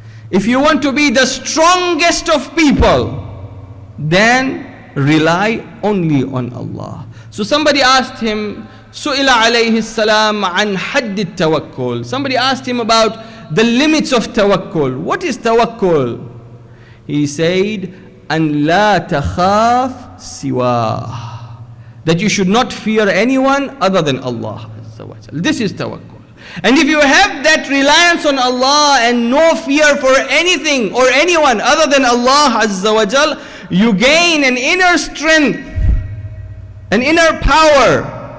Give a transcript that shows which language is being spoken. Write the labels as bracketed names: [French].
[English] If you want to be the strongest of people, then rely only on Allah. So somebody asked him, [Arabic] سئل عليه السلام عن حد التوكل. [English] Somebody asked him about the limits of tawakkul. What is tawakkul? He said, [Arabic] أن لا تخاف سواه. [English] That you should not fear anyone other than Allah Azza wa Jal. This is tawakkul. And if you have that reliance on Allah and no fear for anything or anyone other than Allah Azza wa Jal, you gain an inner strength, an inner power.